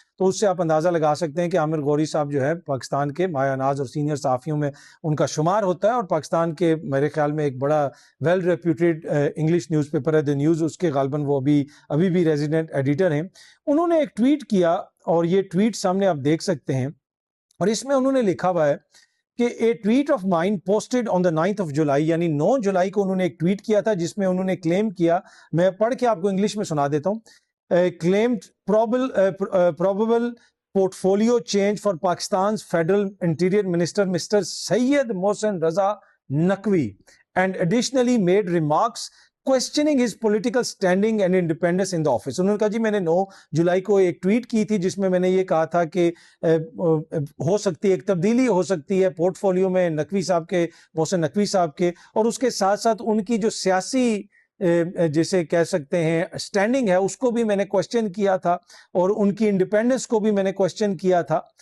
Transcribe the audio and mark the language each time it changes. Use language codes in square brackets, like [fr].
[ur] تو اس سے آپ اندازہ لگا سکتے ہیں کہ عامر غوری صاحب جو ہے پاکستان کے مایہ ناز اور سینئر صحافیوں میں ان کا شمار ہوتا ہے, اور پاکستان کے میرے خیال میں ایک بڑا well reputed English news paper ہے دی نیوز, اس کے غالباً وہ ابھی بھی ریزیڈنٹ ایڈیٹر ہیں. انہوں نے ایک ٹویٹ کیا, اور یہ ٹویٹ سامنے آپ دیکھ سکتے ہیں, اور اس میں انہوں نے لکھا ہوا ہے کہ [en] a tweet of mine posted on the 9th of July, [ur] یعنی 9 جولائی کو انہوں نے ایک ٹویٹ کیا تھا جس میں انہوں نے کلیم کیا, میں پڑھ کے آپ کو انگلش میں سنا دیتا ہوں. [en] claimed probable portfolio change for Pakistan's federal interior minister Mr. Syed Mohsen Raza Naqvi, and additionally made remarks questioning his political standing and independence in the office. [ur] انہوں نے کہا جی میں نے 9 جولائی کو ایک ٹویٹ کی تھی جس میں نے یہ کہا تھا کہ ہو سکتی ہے ایک تبدیلی ہو سکتی ہے پورٹ فولیو میں نقوی صاحب کے, محسن نقوی صاحب کے, اور اس کے ساتھ ساتھ ان کی جو سیاسی جسے کہہ سکتے ہیں سٹینڈنگ ہے اس کو بھی میں نے کوسچن کیا تھا, اور ان کی انڈیپینڈنس کو بھی میں نے کوسچن کیا تھا.